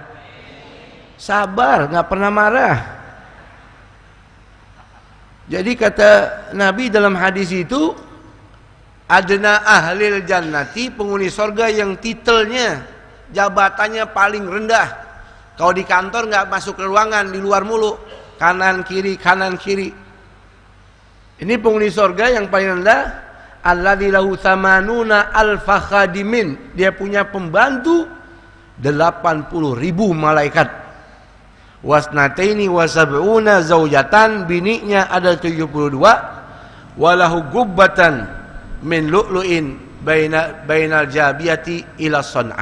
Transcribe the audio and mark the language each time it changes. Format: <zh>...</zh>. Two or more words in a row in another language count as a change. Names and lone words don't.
<id>Sabar, enggak pernah marah. Jadi kata Nabi dalam hadis itu,</id> <ar>أدنى أهل الجنة,</ar> <id>penghuni sorga yang titelnya, jabatannya paling rendah. Kalau di kantor enggak masuk ke ruangan, di luar mulu, kanan kiri. Ini penghuni sorga yang paling rendah.</id> <ar>الذي له ثمانون ألف خادم.</ar> <id>Dia punya pembantu 80.000 malaikat.</id> <ar>واثنتين وسبعون زوجة.</ar> <id>Bininya ada 72.</id> <ar>وله قبة من لؤلؤ بين الجابية إلى صنعاء.</ar>